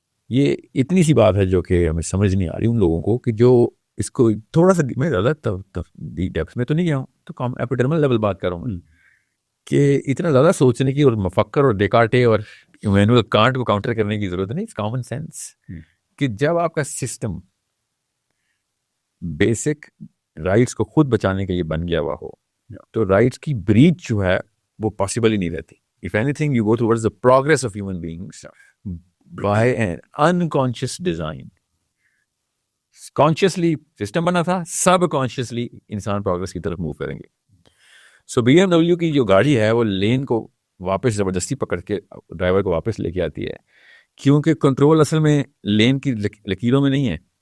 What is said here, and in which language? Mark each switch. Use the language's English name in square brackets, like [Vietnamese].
[Urdu] یہ اتنی سی بات ہے جو کہ ہمیں سمجھ نہیں آ رہی ان لوگوں کو, کہ جو اس کو تھوڑا سا, میں زیادہ ڈیپس میں تو نہیں گیا ہوں, تو کام ایپیڈرمل لیول بات کر رہا ہوں کہ اتنا زیادہ سوچنے کی اور مفکر اور ڈیکارٹے اور ایمینوئل کانٹ کو کاؤنٹر کرنے کی ضرورت نہیں. [English] it's common sense [Urdu] کہ جب آپ کا سسٹم بیسک رائٹس کو خود بچانے کے لیے بن گیا ہوا ہو تو رائٹس کی بریچ جو ہے وہ پاسبل ہی نہیں رہتی. [English] If anything, you go towards the progress of human beings by an unconscious design. [Urdu] Consciously system بنا تھا, سب کانشیسلی انسان پروگرس کی طرف موو کریں گے. سو BMW کی جو گاڑی ہے وہ لین کو واپس زبردستی پکڑ کے ڈرائیور کو واپس لے کے آتی ہے, کیونکہ کنٹرول اصل میں لین کی لکیروں میں نہیں ہے.